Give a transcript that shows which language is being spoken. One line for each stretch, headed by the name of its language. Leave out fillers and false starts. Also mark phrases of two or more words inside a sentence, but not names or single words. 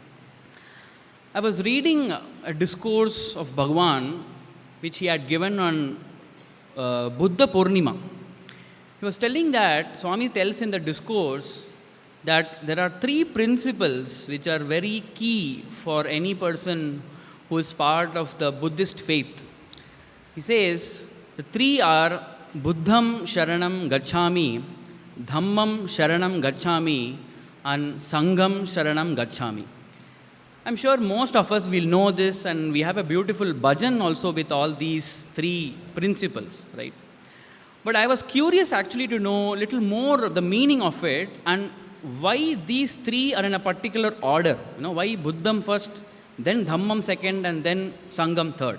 English: I was reading a discourse of Bhagwan which he had given on Buddha Purnima. He was telling that, Swami tells in the discourse that there are three principles which are very key for any person who is part of the Buddhist faith. He says, the three are
Pali: Buddham Sharanam Gacchami, Dhammam Sharanam Gacchami, and Sangham Sharanam Gacchami.
English: I'm sure most of us will know this, and we have a beautiful bhajan also with all these three principles, right? But I was curious actually to know a little more of the meaning of it and why these three are in a particular order. Why Buddham first, then Dhammam second, and then Sangham third.